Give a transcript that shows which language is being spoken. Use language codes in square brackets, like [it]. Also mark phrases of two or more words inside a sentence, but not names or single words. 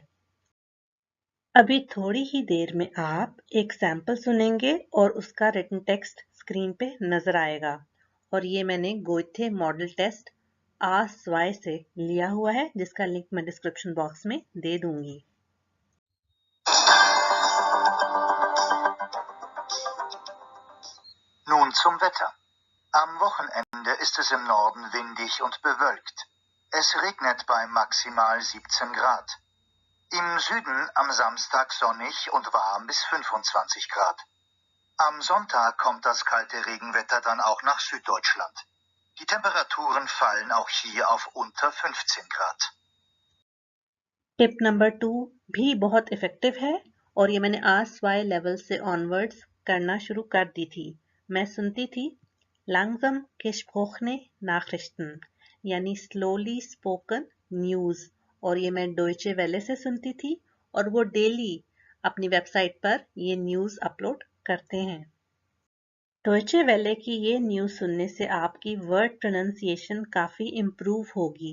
[hi] अभी थोड़ी ही देर में आप एक सैंपल सुनेंगे और उसका रिटन टेक्स्ट स्क्रीन पे नजर आएगा। और ये मैंने गोइथे मॉडल टेस्ट आस्क वाई से लिया हुआ है, जिसका लिंक मैं [en] description box [hi] में दे दूंगी। [de] Nun zum Wetter. Am Wochenende ist es im Norden windig und bewölkt. Es regnet bei maximal 17 Grad. Im Süden am Samstag sonnig und warm bis 25 Grad. Am Sonntag kommt das kalte Regenwetter dann auch nach Süddeutschland. Die Temperaturen fallen auch hier auf unter 15 Grad. [hi] टिप नंबर 2 भी बहुत इफेक्टिव है और ये मैंने आस्क वाई लेवल से ऑनवर्ड्स करना शुरू कर दी थी। मैं सुनती थी [de] langsam gesprochene Nachrichten [hi] यानी [en] slowly spoken news, [hi] और ये मैं डोइचे वेले से सुनती थी और वो डेली अपनी वेबसाइट पर ये न्यूज अपलोड करते हैं। डोइचे वेले की ये न्यूज सुनने से आपकी [en] word pronunciation [hi] काफी इम्प्रूव होगी।